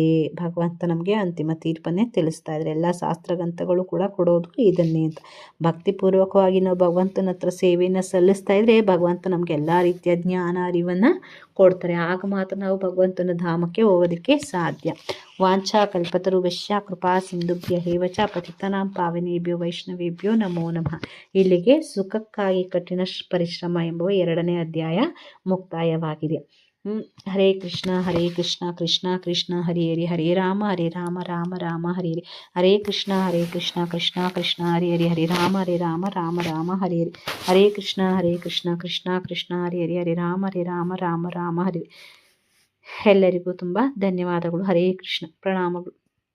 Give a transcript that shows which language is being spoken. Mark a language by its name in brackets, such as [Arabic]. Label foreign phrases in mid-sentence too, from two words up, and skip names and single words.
[Kannada] ಭಗವಂತ ನಮಗೆ ಅಂತಿಮ ತೀರ್ಪನ್ನೇ ತಿಳಿಸ್ತಾ ಇದ್ದಾರೆ. ಎಲ್ಲ ಶಾಸ್ತ್ರ ಗ್ರಂಥಗಳು ಕೂಡ ಕೊಡೋದು ಇದನ್ನೇ ಅಂತ. ಭಕ್ತಿಪೂರ್ವಕವಾಗಿ ನಾವು ಭಗವಂತನ ಹತ್ರ ಸೇವೆಯನ್ನು ಸಲ್ಲಿಸ್ತಾ ಇದ್ರೆ ಭಗವಂತ ನಮಗೆ ಎಲ್ಲ ರೀತಿಯ ಜ್ಞಾನ, ಅರಿವನ್ನು ಕೊಡ್ತಾರೆ. ಆಗ ಮಾತ್ರ ನಾವು ಭಗವಂತನ ಧಾಮಕ್ಕೆ ಹೋಗೋದಕ್ಕೆ ಸಾಧ್ಯ. [Sanskrit] ವಾಂಛಾ ಕಲ್ಪತರುಭ್ಯಶ್ಚ ಕೃಪಾ ಸಿಂಧುಭ್ಯ ಏವ ಚ ಪತಿತಾನಾಂ ಪಾವನೇಭ್ಯೋ ವೈಷ್ಣವೇಭ್ಯೋ ನಮೋ ನಮಃ. [Kannada] ಇಲ್ಲಿಗೆ ಸುಖಕ್ಕಾಗಿ ಕಠಿಣ ಪರಿಶ್ರಮ ಎಂಬುವ 2ನೇ ಅಧ್ಯಾಯ ಮುಕ್ತಾಯವಾಗಿದೆ. [Sanskrit] ಹರೇ ಕೃಷ್ಣ ಕೃಷ್ಣ ಕೃಷ್ಣ ಹರಿ ಹರಿ, ಹರೇ ರಾಮ ರಾಮ ರಾಮ ಹರಿ ಹರಿ, ಹರೇ ಕೃಷ್ಣ ಕೃಷ್ಣ ಕೃಷ್ಣ ಹರಿ ಹರಿ, ಹರೇ ರಾಮ ರಾಮ ರಾಮ ಹರಿ ಹರಿ, ಹರೇ ಕೃಷ್ಣ ಕೃಷ್ಣ ಕೃಷ್ಣ ಹರಿ ಹರಿ, ಹರೇ ರಾಮ ರಾಮ ರಾಮ ಹರಿ. [Kannada] ಎಲ್ಲರಿಗೂ ತುಂಬ ಧನ್ಯವಾದಗಳು. [Sanskrit] ಹರೇ ಕೃಷ್ಣ, [Kannada] ಪ್ರಣಾಮಗಳು.